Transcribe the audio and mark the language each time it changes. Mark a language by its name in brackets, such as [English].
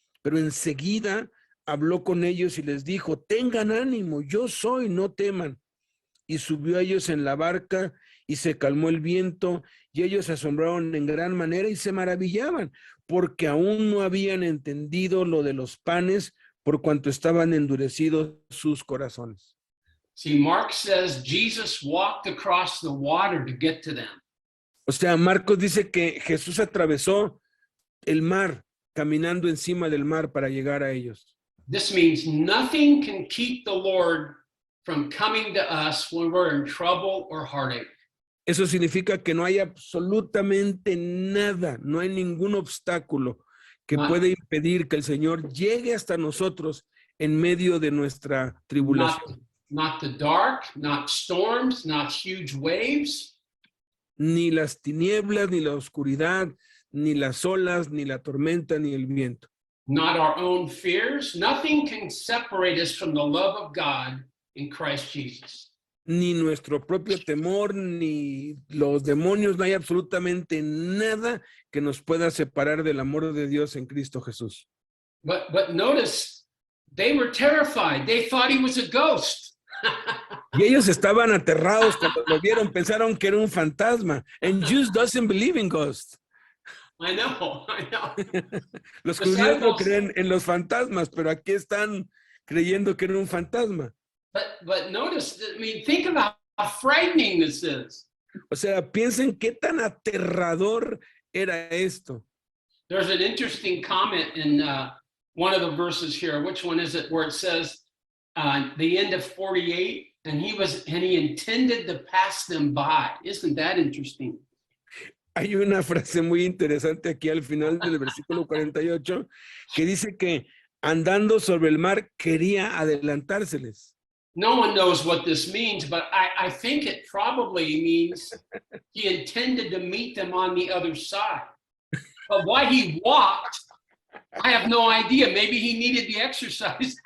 [Spanish] Pero enseguida habló con ellos y les dijo, tengan ánimo, yo soy, no teman. Y subió a ellos en la barca y se calmó el viento, y ellos se asombraron en gran manera y se maravillaban, porque aún no habían entendido lo de los panes, por cuanto estaban endurecidos sus corazones. [English] See, Mark says Jesus walked across the water to get to them. [Spanish] O sea, Marcos dice que Jesús atravesó el mar, caminando encima del mar para llegar a ellos. [English] This means nothing can keep the Lord from coming to us when we're in trouble or heartache. [Spanish] Eso significa que no hay absolutamente nada, no hay ningún obstáculo que pueda impedir que el Señor llegue hasta nosotros en medio de nuestra tribulación. [English] Not the dark, not storms, not huge waves. [Spanish] Ni las tinieblas, ni la oscuridad, ni las olas, ni la tormenta, ni el viento. [English] Not our own fears. Nothing can separate us from the love of God in Christ Jesus. [Spanish] Ni nuestro propio temor, ni los demonios, no hay absolutamente nada que nos pueda separar del amor de Dios en Cristo Jesús. [English] But notice, they were terrified. They thought he was a ghost. [Spanish] Y ellos estaban aterrados cuando lo vieron, pensaron que era un fantasma. [English] And Jews doesn't believe in ghosts. I know. [Spanish] Los judíos no creen en los fantasmas, pero aquí están creyendo que era un fantasma. [English] But notice, I mean, think about how frightening this is. [Spanish] O sea, piensen qué tan aterrador era esto. [English] There's an interesting comment in one of the verses here. Which one is it? Where it says, the end of 48, and he intended to pass them by. Isn't that interesting? [Spanish] Hay una frase muy interesante aquí al final del versículo 48 que dice que andando sobre el mar quería adelantárseles. [English] No one knows what this means, but I think it probably means he intended to meet them on the other side. But why he walked, I have no idea. Maybe he needed the exercise.